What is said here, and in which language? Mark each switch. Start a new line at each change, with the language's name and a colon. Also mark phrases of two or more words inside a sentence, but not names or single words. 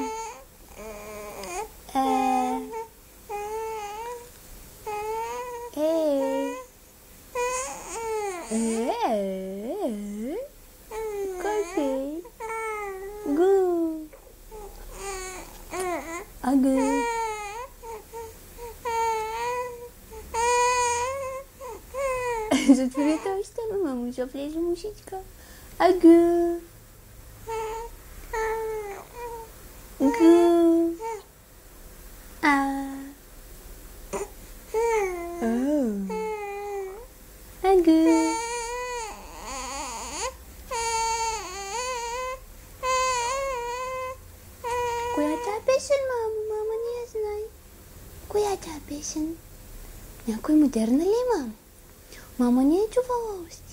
Bulgarian: Coffee. Gu. Agu. Запрятал штаны, мама, уже влезла мушечка. Агу. Гу. Агу. Коя песен, мама? Мама не знает. Коя песен? Някой модерна ли, мама? Мама не е чувала още.